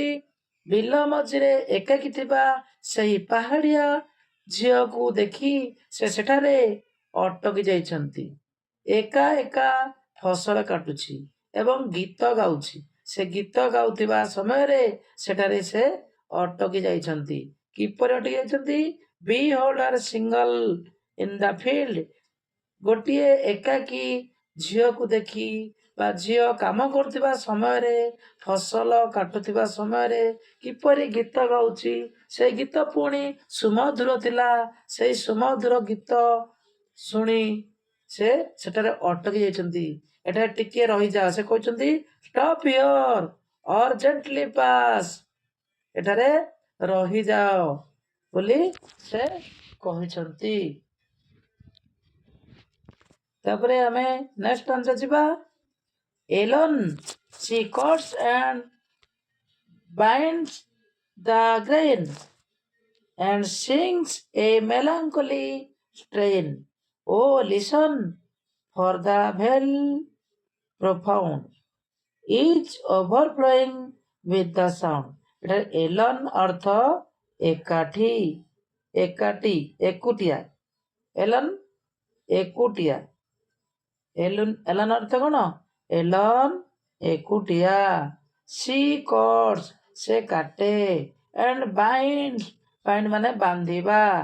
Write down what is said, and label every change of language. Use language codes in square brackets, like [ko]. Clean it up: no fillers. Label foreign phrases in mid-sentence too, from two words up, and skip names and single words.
[or] ବିଲ ମଝିରେ ଏକାକୀ ଥିବା ସେହି ପାହାଡ଼ିଆ ଝିଅକୁ ଦେଖି ସେ ସେଠାରେ ଅଟକି ଯାଇଛନ୍ତି। ଏକା ଏକା ଫସଲ କାଟୁଛି ଏବଂ ଗୀତ ଗାଉଛି। ସେ ଗୀତ ଗାଉଥିବା ସମୟରେ ସେଠାରେ ସେ ଅଟକି ଯାଇଛନ୍ତି। କିପରି ଅଟକି ଯାଇଛନ୍ତି? [en] Behold her single in the field, [or] ଗୋଟିଏ ଏକାକୀ ଝିଅକୁ ଦେଖି ବା ଝିଅ କାମ କରୁଥିବା ସମୟରେ, ଫସଲ କାଟୁଥିବା ସମୟରେ କିପରି ଗୀତ ଗାଉଛି। ସେଇ ଗୀତ ପୁଣି ସୁମଧୁର ଥିଲା। ସେଇ ସୁମଧୁର ଗୀତ ଶୁଣି ସେ ସେଠାରେ ଅଟକି ଯାଇଛନ୍ତି। ଏଠାରେ ଟିକେ ରହିଯାଅ। ସେ କହିଛନ୍ତି [en] stop here or gently pass. [or] ଏଠାରେ ରହିଯାଅ ବୋଲି ସେ କହିଛନ୍ତି। ତାପରେ ଆମେ [en] next stanza [or] ଯିବା। [en] Alone she cuts and binds the grain and sings a melancholy strain. Oh, listen, for the vale profound is overflowing with the sound. [or] ଏଠାରେ alone ଅର୍ଥ ଏକାଠି, ଏକାଠି, ଏକୁଟିଆ। alone ଏକୁଟିଆ। ଏଲନ୍ ଅର୍ଥ କ'ଣ? ଏଲନ୍ ଏକୁଟିଆ। [en] she cuts [or] ସେ କାଟେ। [en] and bind [or] ମାନେ ବାନ୍ଧିବା।